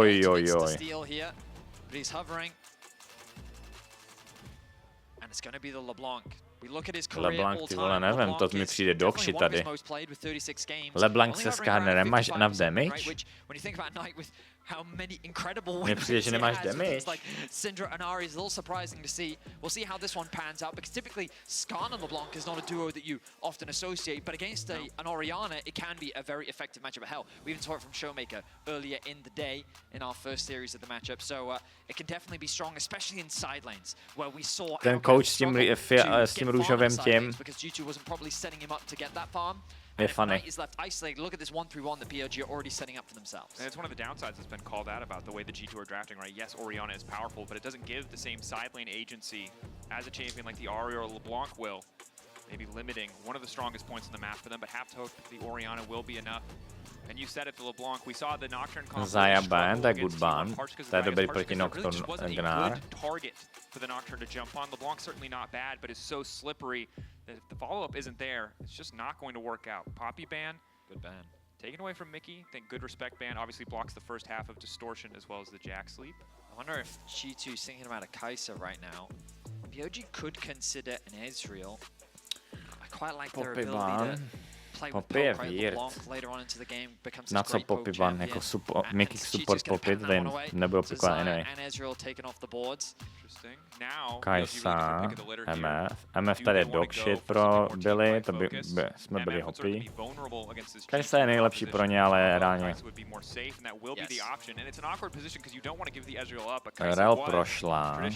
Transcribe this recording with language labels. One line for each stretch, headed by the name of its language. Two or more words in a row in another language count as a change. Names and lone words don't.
Czech: LeBlanc, ty vole, nevím, to mi přijde dogshit tady. LeBlanc se Skarnerem, máš
English: enough damage?
Czech: Mně přijde, že nemáš damage.
English: Syndra and Ari is a little surprising to see. We'll see how this one pans out because typically Skarn and LeBlanc is not a duo that you often associate, but against an Oriana, it can be a very effective matchup. Hell, we even saw it from Showmaker earlier in the day in our first series of the matchup, so it can definitely be strong, especially in side lanes where we saw
Czech: ten coach s tím růžovým tím.
English: because G2 wasn't probably setting him up to get that farm.
Czech: Je funny.
English: Knight is left isolated. Look at this 1-3-1 that BLG are already setting up for themselves. And it's one of the downsides that's been called out about the way the G2 are drafting, right? Yes, Orianna is powerful, but it doesn't give the same side lane agency as a champion like the Ahri or LeBlanc will. Maybe limiting one of the strongest points on the map for them, but have to hope the Orianna will be enough. And you said it, the LeBlanc. We saw the Nocturne combo.
Czech: Zaya ban, to je
English: good ban.
Czech: To je dobrý proti Nocturne Gnar.
English: Target for the Nocturne to jump on. LeBlanc certainly not bad, but is so slippery that if the follow-up isn't there, it's just not going to work out. Poppy ban, good ban. Taken away from Mickey, think good respect ban obviously blocks the first half of Distortion as well as the Jack sleep. I wonder if G2 is thinking about a Kai'Sa right now. BLG could consider an Ezreal. I quite like their ability to play with poke, right? LeBlanc later on into the game becomes a great poke
Czech: Poppy ban, jako Mickey support Poppy, to tady nebylo pikovat anyway.
English: And Ezreal taken off the boards.
Czech: Kai'Sa, MF tady je
English: dog shit
Czech: pro Billy, to by jsme byli hopí. Kai'Sa je nejlepší pro ně, ale reálně. Rel prošla.